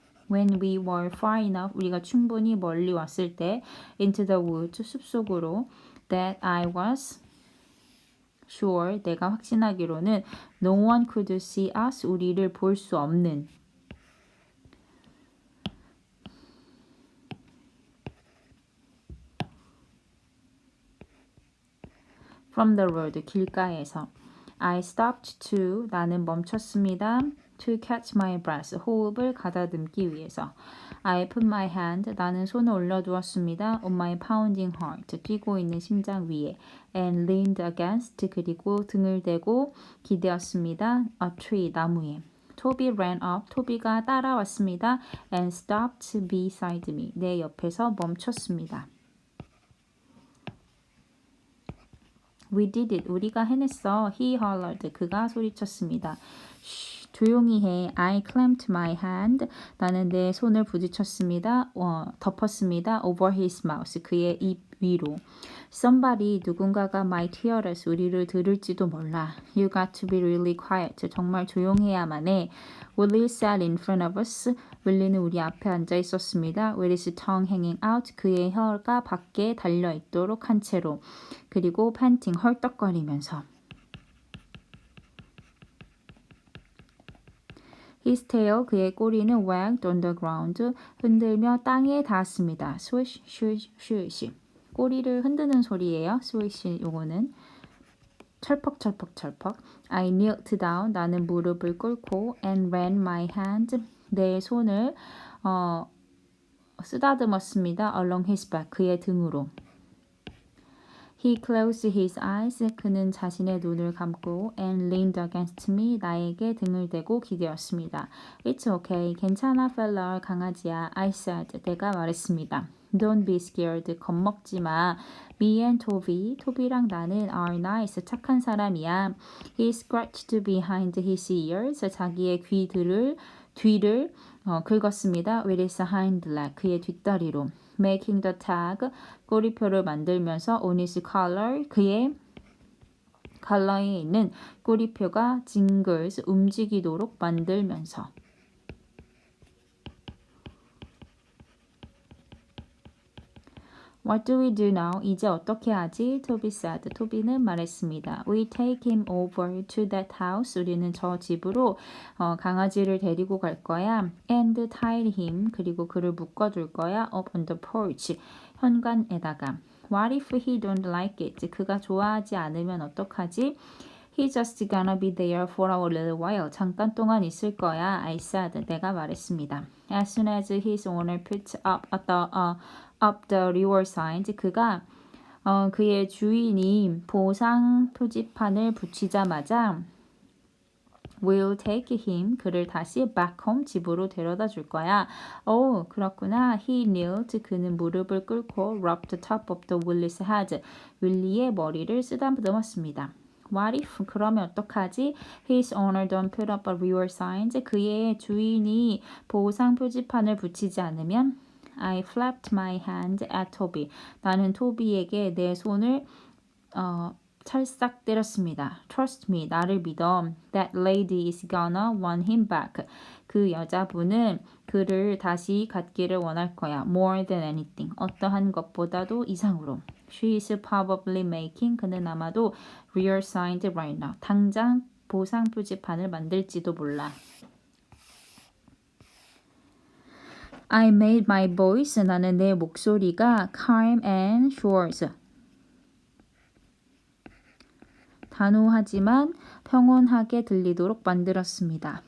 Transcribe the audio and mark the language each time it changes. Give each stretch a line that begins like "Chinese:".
English: When we were far enough,
Korean: 우리가 충분히 멀리 왔을 때
English: into the woods,
Korean: 숲속으로
English: that I was sure,
Korean: 내가 확신하기로는
English: no one could see us,
Korean: 우리를 볼 수 없는
English: from the road,
Korean: 길가에서
English: I stopped to,
Korean: 나는 멈췄습니다.
English: To catch my breath,
Korean: 호흡을 가다듬기 위해서.
English: I put my hand,
Korean: 나는 손을 올려두었습니다.
English: On my pounding heart,
Korean: 뛰고 있는 심장 위에.
English: And leaned against,
Korean: 그리고 등을 대고 기대었습니다.
English: A tree,
Korean: 나무에. 토비
English: ran up,
Korean: 토비가 따라왔습니다.
English: And stopped beside me,
Korean: 내 옆에서 멈췄습니다.
English: We did it.
Korean: 우리가 해냈어.
English: He hollered.
Korean: 그가 소리쳤습니다. 쉬, 조용히 해.
English: I clamped my hand.
Korean: 나는 내 손을 부딪혔습니다. 덮었습니다.
English: Over his mouth.
Korean: 그의 입 위로.
English: Somebody,
Korean: 누군가가
English: might hear us.
Korean: 우리를 들을지도 몰라.
English: You got to be really quiet.
Korean: 정말 조용해야만 해.
English: Willie sat in front of us.
Korean: 윌리는 우리 앞에 앉아 있었습니다.
English: With his tongue hanging out.
Korean: 그의 혀가 밖에 달려있도록 한 채로. 그리고
English: panting,
Korean: 헐떡거리면서.
English: His tail,
Korean: 그의 꼬리는
English: wagged on the ground.
Korean: 흔들며 땅에 닿았습니다.
English: Swish, swish, swish.
Korean: 꼬리를 흔드는 소리예요. swish 요거는. 철퍽철퍽철퍽.
English: I knelt down.
Korean: 나는 무릎을 꿇고
English: and ran my hand.
Korean: 내 손을 쓰다듬었습니다.
English: Along his back.
Korean: 그의 등으로.
English: He closed his eyes.
Korean: 그는 자신의 눈을 감고
English: and leaned against me.
Korean: 나에게 등을 대고 기대었습니다.
English: It's okay.
Korean: 괜찮아,
English: fella.
Korean: 강아지야.
English: I said.
Korean: 내가 말했습니다.
English: Don't be scared.
Korean: 겁먹지 마.
English: Me and Toby.
Korean: 토비랑 나는
English: are nice.
Korean: 착한 사람이야.
English: He scratched behind his ears.
Korean: 자기의 뒤를 긁었습니다.
English: With his hind leg.
Korean: 그의 뒷다리로.
English: Making the tag.
Korean: 꼬리표를 만들면서
English: on his collar.
Korean: 그의 컬러에 있는 꼬리표가 jingles 움직이도록 만들면서
English: What do we do now?
Korean: 이제 어떻게 하지?
English: Toby said.
Korean: 토비는 말했습니다.
English: We take him over to that house.
Korean: 우리는 저 집으로 강아지를 데리고 갈 거야.
English: And tie him.
Korean: 그리고 그를 묶어둘 거야.
English: Up on the porch.
Korean: 현관에다가.
English: What if he don't like it?
Korean: 그가 좋아하지 않으면 어떡하지?
English: He's just gonna be there for a little while.
Korean: 잠깐 동안 있을 거야.
English: I said.
Korean: 내가 말했습니다.
English: As soon as his owner puts up the reward signs.
Korean: 그가 그의 주인이 보상 표지판을 붙이자마자
English: We'll take him.
Korean: 그를 다시
English: back home.
Korean: 집으로 데려다 줄 거야. 오, 그렇구나.
English: He knelt.
Korean: 그는 무릎을 꿇고
English: rubbed the top of the Willie's head.
Korean: 윌리의 머리를 쓰다듬었습니다.
English: What if?
Korean: 그러면 어떡하지?
English: His owner don't put up a reward signs.
Korean: 그의 주인이 보상 표지판을 붙이지 않으면
English: I flapped my hand at Toby.
Korean: 나는 토비에게 내 손을 찰싹 때렸습니다.
English: Trust me,
Korean: 나를 믿어.
English: That lady is gonna want him back.
Korean: 그 여자분은 그를 다시 갖기를 원할 거야.
English: More than anything.
Korean: 어떠한 것보다도 이상으로.
English: She is probably making.
Korean: 그는 아마도
English: real signs right now.
Korean: 당장 보상 표지판을 만들지도 몰라.
English: I made my voice.
Korean: 나는 내 목소리가
English: calm and short.
Korean: 단호하지만 평온하게 들리도록 만들었습니다.